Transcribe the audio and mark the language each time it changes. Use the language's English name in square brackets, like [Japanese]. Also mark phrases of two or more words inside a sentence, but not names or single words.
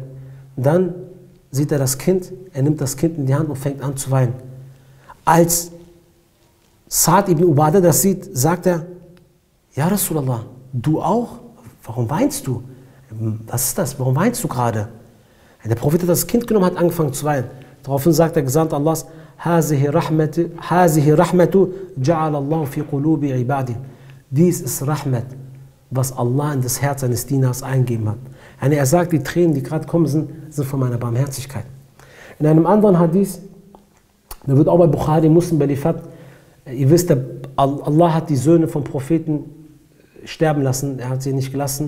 [German] Dann sieht er das Kind, er nimmt das Kind in die Hand und fängt an zu weinen. Als Sa'd ibn Ubadah das sieht, sagt er, ja Rasulallah, du auch? Warum weinst du? Was ist das? Warum weinst du gerade? Der Prophet hat das Kind genommen, hat angefangen zu weinen. Daraufhin sagt der Gesandte Allahs, [Arabic] هَذِهِ رَحْمَةُ جَعَلَ اللَّهُ فِي قُلُوبِ عِبَادِهِ. [German] Dies ist Rahmat, was Allah in das Herz seines Dieners eingegeben hat. Er sagt, die Tränen, die gerade kommen, sind von meiner Barmherzigkeit. In einem anderen Hadith, der wird auch bei Bukhari Muslim überliefert, ihr wisst, Allah hat die Söhne vom Propheten sterben lassen, er hat sie nicht gelassen.